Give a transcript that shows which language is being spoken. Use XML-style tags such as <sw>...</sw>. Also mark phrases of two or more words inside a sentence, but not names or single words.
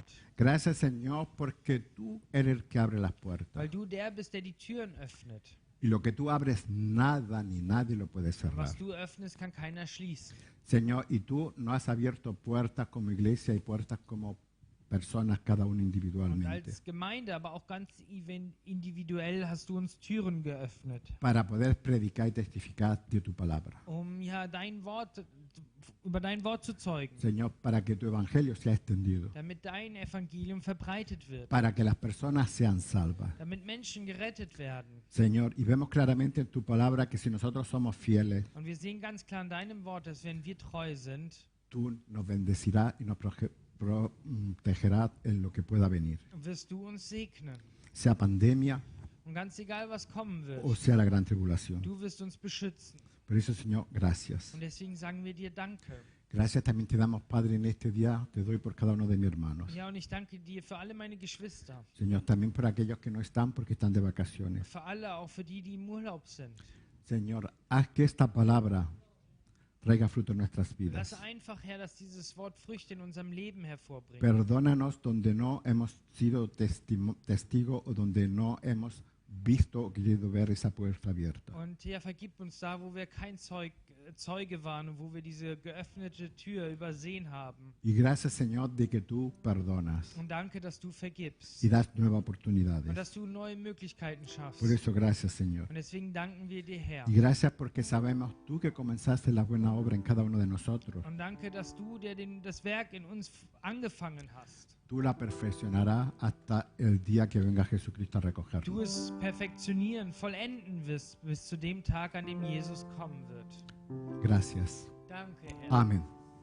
<es>Gracias, Señor, porque tú eres el que abre las puertas.</es> <de>weil du der bist, der die Türen öffnet.</de> <es>Y lo que tú abres, nada ni nadie lo puede cerrar.</es> <de>Was du öffnest, kann keiner schließen.</de> <es>Señor, y tú nos has abierto puertas como iglesia y puertas como personas, cada uno</es> <de>Und</de> <es>individualmente,</es> <de>als Gemeinde, aber auch ganz individuell hast du uns Türen geöffnet,</de> <es>para poder predicar y testificar de tu palabra.</es> <de>um ja dein Wort über dein Wort zu zeugen,</de> <es>Señor, para que tu evangelio sea extendido,</es> <de>damit dein Evangelium verbreitet wird,</de> <es>para que las personas sean salvas.</es> <de>damit Menschen gerettet werden.</de> <es>Señor, y vemos claramente en tu palabra que si nosotros somos fieles,</es> <de>Und wir sehen ganz klar in deinem Wort, dass wenn wir treu sind,</de> <es>tú nos bendecirás y nos protegerás en lo que pueda venir,</es> <de>wirst du uns segnen.</de> <es>sea pandemia</es> <de>Und ganz egal, was kommen</de> <es>o</es> <de>wird,</de> <es>sea la gran tribulación.</es> <de>du wirst uns beschützen.</de> <es>Por eso, Señor, gracias.</es> <de>Und deswegen sagen wir dir Danke.</de> <es>Gracias también te damos, Padre, en este día. Te doy por cada uno de mis hermanos.</es> <de>Ja, und ich danke dir für alle meine Geschwister,</de> <es>Señor, también por aquellos que no están porque están de vacaciones.</es> <de>für alle, auch für die, die im Urlaub sind.</de> <es>Señor, haz que esta palabra traiga fruto en nuestras</es> <de>Lass</de> <es>vidas.</es> <de>einfach, Herr, dass dieses Wort Früchte in unserem Leben hervorbringt.</de> <es>Perdónanos donde no hemos sido testigos o donde no hemos visto o querido ver esa puerta abierta.</es> <de>Und ja, vergib uns da, wo wir kein Zeuge waren und wo wir diese geöffnete Tür übersehen haben.</de> <es>Y gracias, Señor, de que tú perdonas</es> <de>Und danke, dass du vergibst</de> <es>y das nuevas</es> <de>und</de> <es>oportunidades.</es> <de>dass du neue Möglichkeiten schaffst.</de> <es>Por eso, gracias, Señor.</es> <de>Und deswegen danken wir dir, Herr.</de> <es>Y gracias porque sabemos tú que comenzaste la buena obra en cada uno de nosotros.</es> <de>Und danke, dass du, der das Werk in uns angefangen hast,</de> <es>Tú la perfeccionarás hasta el día que venga Jesucristo a recogernos.</es> <de>du es perfektionieren, vollenden wirst bis zu dem Tag, an dem Jesus kommen wird.</de> <es>Gracias.</es> <de>Danke, Herr.</de> <es>Amén.</es>